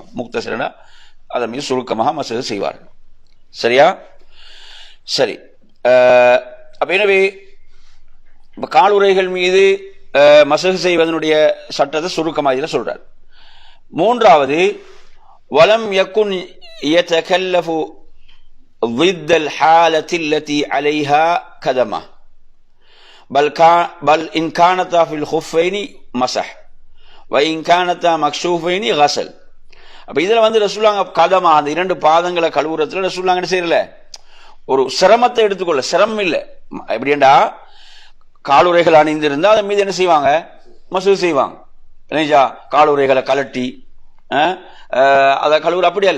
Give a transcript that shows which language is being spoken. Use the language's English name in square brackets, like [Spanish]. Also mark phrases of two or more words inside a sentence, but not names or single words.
[Tamil] முக்தஸிரனா அதன் மீது சுருக்கமாக மஸஹ் செய்வார்கள். சரியா? சரி. அப்ப எனவே காலுறைகள் மீது மஸஹ் செய்வதனுடைய சட்டத்தை சுருக்கமாக சொல்றார். [Arabic] மூன்றாவது ولم يكن يتكلف ضد الحالة التي عليها كدمة بل إن كانتا في الخفين مسح وإن كانتا مكشوفين غسل. [Tamil] அப்ப இதுல வந்து ரசூலுல்லாஹ் கதமா அந்த இரண்டு பாதங்களை கழுவுறதுல ரசூலுல்லாஹ் என்ன செய்யல? ஒரு சிரமத்தை எடுத்துக்கொள்ள, சிரமம் இல்லை. எப்படின்னா காலுறைகள் அணிந்திருந்தா அதன் மீது என்ன செய்வாங்க? மஸஹ் செய்வாங்க. இல்லையா? காலுறைகளை கலட்டி அதை கழுவுற அப்படி அல்ல.